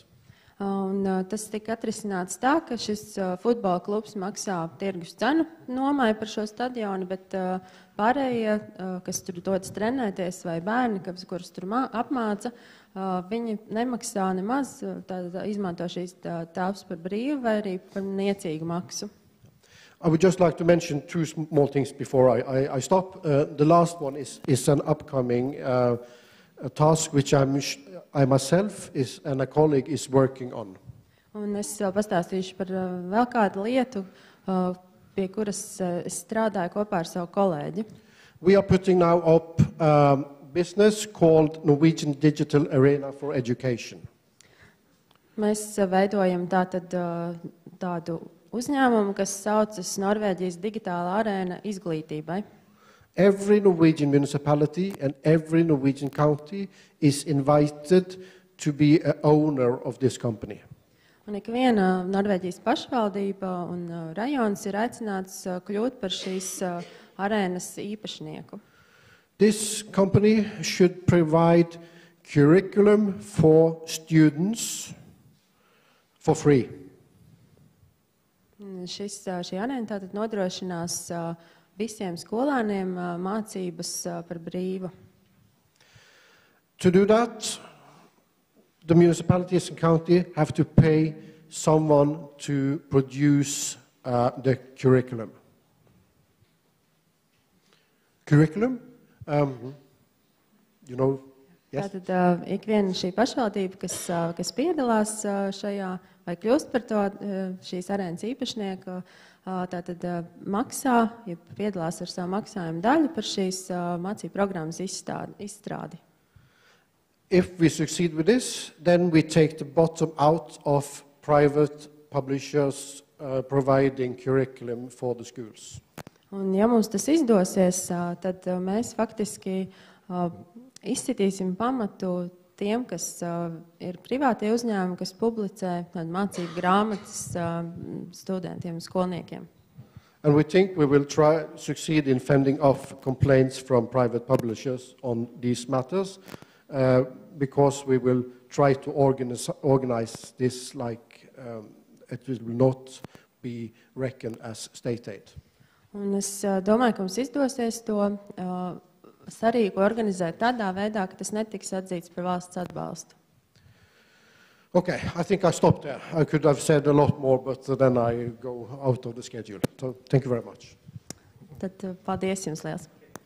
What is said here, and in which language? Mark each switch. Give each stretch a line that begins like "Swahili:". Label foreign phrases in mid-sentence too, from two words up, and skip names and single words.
Latvian: Un tas tika atrisināts tā, ka šis futbola klubs maksā tirgus cenu nomai par šo stadionu, bet pārējie, kas tur dodas trenēties, vai bērni, kurus tur apmāca, viņi nemaksā nemaz, izmanto šīs telpas par brīvu vai arī par niecīgu maksu.
English: I would just like to mention two small things before I stop. The last one is an upcoming task which I myself and a colleague is working on.
Latvian: Un es vēl pastāstīšu par vēl kādu lietu, pie kuras es strādāju kopā ar savu kolēģi.
English: We are putting now up business called Norwegian Digital Arena for Education.
Latvian: Mēs veidojam tādu uzņēmumu, kas saucas Norvēģijas digitāla arēna izglītībai.
English: Every Norwegian municipality and every Norwegian county is invited to be an owner of this company.
Latvian: Un ikviena Norvēģijas pašvaldība un rajons ir aicināts kļūt par šīs arēnas īpašnieku.
English: This company should provide curriculum for students for free.
Latvian: Šī arēna tātad nodrošinās visiem skolāniem mācības par brīvu.
English: To do that, the municipalities and county have to pay someone to produce the curriculum. Curriculum? You know, yes?
Latvian: Tātad ikviena šī pašvaldība, kas piedalās šajā vai kļūst par to šīs arēnas īpašnieku, tātad maksā, ja piedalās ar savu maksājumu daļu par šīs mācību programmas izstrādi.
English: If we succeed with this, then we take the bottom out of private publishers providing curriculum for the schools.
Latvian: Un ja mums tas izdosies, tad mēs faktiski izsitīsim pamatu tiem, kas ir privātie uzņēmumi, kas publicē mācību grāmatas studentiem un skolniekiem.
English: And we think we will succeed in fending off complaints from private publishers on these matters because we will try to organize this like it will not be reckoned as state aid.
Latvian: Un es domāju, ka mums izdosies to sarīku organizēt tādā veidā, ka tas netiks atzīts par valsts atbalstu.
English: Okay, I think I stopped there. I could have said a lot more, but then I go out of the schedule. So thank you very much.
Latvian: Tad paldies jums liels.